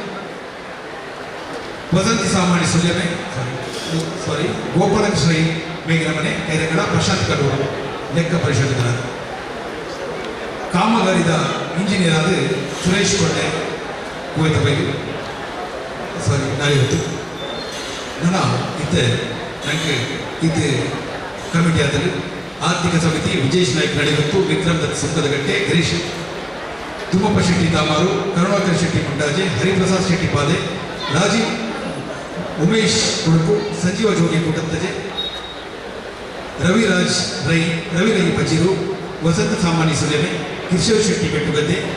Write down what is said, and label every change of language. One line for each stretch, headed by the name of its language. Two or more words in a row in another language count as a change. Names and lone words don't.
Tulu: ವಸಂತಿ ಸಾಮಾನ್ಯ ಸುಲ್ಯಮೆ ಗೋಪಾಲಕೃಷ್ಣ ಮೇಗಿನ ಮನೆ ಕೈರಂಗಡ, ಪ್ರಶಾಂತ್ ಕಡೂರು ಲೆಕ್ಕ ಪರಿಶೋಧಕರಾದ, ಕಾಮಗಾರಿದ ಇಂಜಿನಿಯರ್ ಆದ ಸುರೇಶ್ ಕೊಂಡೆ ಕುವೆತ ಬೈಲು
Kannada: ನಾಳಿವತ್ತು ನನ್ನ ನನಗೆ ಇದು ಕಮಿಟಿ ಆದಲ್ಲಿ ಆರ್ಥಿಕ ಸಮಿತಿ ವಿಜೇಶ್ ನಾಯ್ಕ ನಡೆಯುತ್ತು, ವಿಕ್ರಮ್ ದತ್ ಸುಂಕದಗಟ್ಟೆ, ಗಿರೀಶ್ ತುಮ್ಮಪ್ಪ ಶೆಟ್ಟಿ ದಾಮಾರು, ಕರುಣಾಕರ್ ಶೆಟ್ಟಿ ಮುಂಡಾಜೆ, ಹರಿಪ್ರಸಾದ್ ಶೆಟ್ಟಿ ಪಾದೆ, ರಾಜೀವ್ ಉಮೇಶ್ ಕುಡುಕು, ಸಂಜೀವ ಜೋಗಿ ಕುಟತ್ತಜೆ, ರವಿ ರೈ ಬಜೀರು, ವಸಂತ ಸಾಮಾನ್ಯ ಸುಲೇಮೆ, ಕಿಶೋರ್ ಶೆಟ್ಟಿ ಬೆಟ್ಟುಗದ್ದೆ,